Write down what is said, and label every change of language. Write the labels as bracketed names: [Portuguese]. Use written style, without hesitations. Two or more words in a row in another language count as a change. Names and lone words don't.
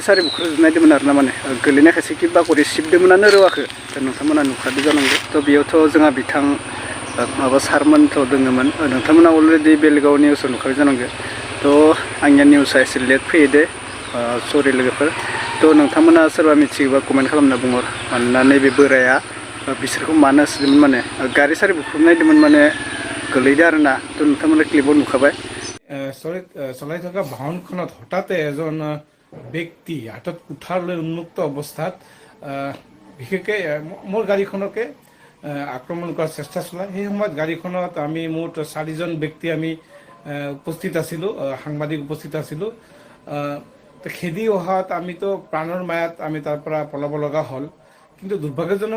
[Bodo] सारि बुख्रुजोबनायदोंमोन आरोना माने गोलैनायखायसो किबा गरि सिबदोंमोनानो रौवाखो नोंथांमोना नुखादो जानांगौ बेयावथ' जोंहा बिथां माबा सारमोनथ' दङमोन नोंथांमोना अलरेडि बेलेगाव निउसाव नुखाबाय जानांगौ आंनिया निउसा एसे लेट फैयो दे सरि लोगोफोर नोंथांमोना सोरबा मिथियोबा कमेन्ट खालामना बुंहर मानोना नैबे बोराया बिसोरखौ मानो होसोदोंमोन माने गारि सारि बुख्रुबनायदोंमोन माने गोलैदो आरोना नोंथांमोना क्लिपाव नुखाबाय [Assamese] চলাই থকা বাহনখনত হঠাতে এজন ব্যক্তি হাতত কুঠাৰ লৈ উন্মুক্ত অৱস্থাত বিশেষকৈ মোৰ গাড়ীখনকে আক্ৰমণ কৰাৰ চেষ্টা চলায় সেই সময়ত গাড়ীখনত আমি মুঠ 4জন ব্যক্তি আমি উপস্থিত আছিলোঁ সাংবাদিক উপস্থিত আছিলোঁ খেদি অহাত আমিতো প্ৰাণৰ মায়াত আমি তাৰ পৰা পলাব লগা হ'ল কিন্তু দুৰ্ভাগ্যজনক